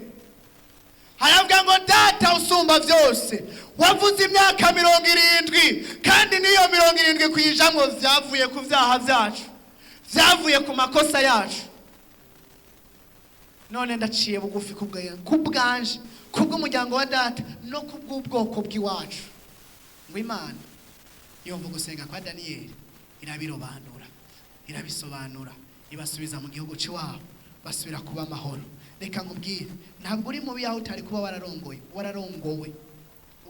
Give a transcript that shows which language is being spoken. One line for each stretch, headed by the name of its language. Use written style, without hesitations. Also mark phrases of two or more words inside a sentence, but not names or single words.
Rundi: Haravuga ngo data usumba vyose, wavuze imyaka 70, kandi niyo 70 kwijamwo vyavuye ku vyaha vyacu, vyavuye ku makosa yacu. None ndaciye bugufi kubwanje, kubw'umuryango wa data no kubw'ubwoko bw'iwacu, ngo Imana yumva gusenga kwa Daniel, irabirobanura, irabisobanura, ibasubiza mu gihugu cy'iwabo, basubira kuba amahoro. Reka nkubwire, ntabwo uri mubi aho utari kuba wararongowe.